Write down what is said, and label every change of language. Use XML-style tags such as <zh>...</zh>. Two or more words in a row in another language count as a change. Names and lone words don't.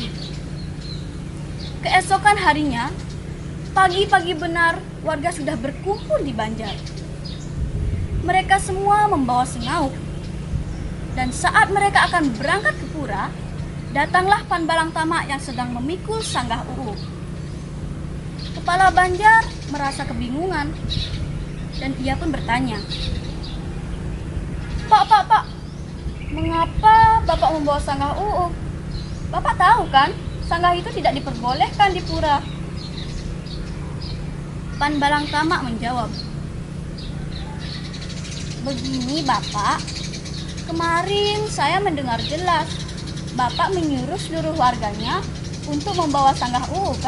<id>Keesokan harinya, pagi-pagi benar warga sudah berkumpul di Banjar. Mereka semua membawa sengauk. Dan saat mereka akan berangkat ke pura, datanglah Pan Balang Tama yang sedang memikul sanggah uruk. Kepala Banjar merasa kebingungan dan ia pun bertanya, Pak, mengapa Bapak membawa sanggah uuk? Bapak tahu kan, sanggah itu tidak diperbolehkan di pura. Pan Balang Tamak menjawab, begini Bapak, kemarin saya mendengar jelas Bapak menyuruh seluruh warganya untuk membawa sanggah UU kan?</id>